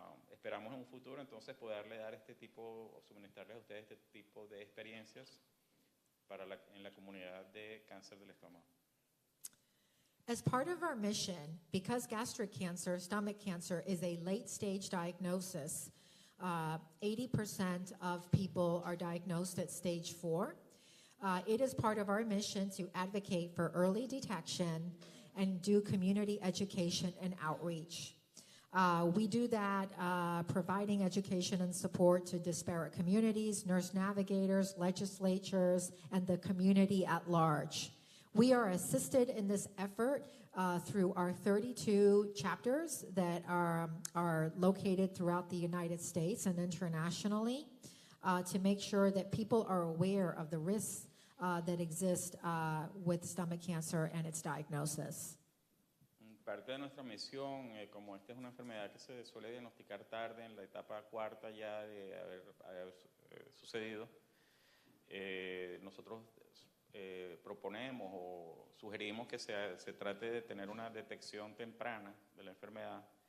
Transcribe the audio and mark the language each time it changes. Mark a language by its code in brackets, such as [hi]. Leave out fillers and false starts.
[es] Esperamos en un futuro entonces poderle dar o suministrarles a ustedes este tipo de experiencias en la comunidad de cáncer del estómago. [en] As part of our mission, because gastric cancer, stomach cancer, is a late-stage diagnosis, 80% of people are diagnosed at stage 4. It is part of our mission to advocate for early detection and do community education and outreach. We do that providing education and support to disparate communities, nurse navigators, legislatures, and the community at large. We are assisted in this effort through our 32 chapters that are located throughout the United States and internationally to make sure that people are aware of the risks that exist with stomach cancer and its diagnosis. [es] Parte de nuestra misión, como esta es una enfermedad que se suele diagnosticar tarde, en la etapa 4 ya de haber sucedido, nosotros proponemos o sugerimos que se trate de tener una detección temprana de la enfermedad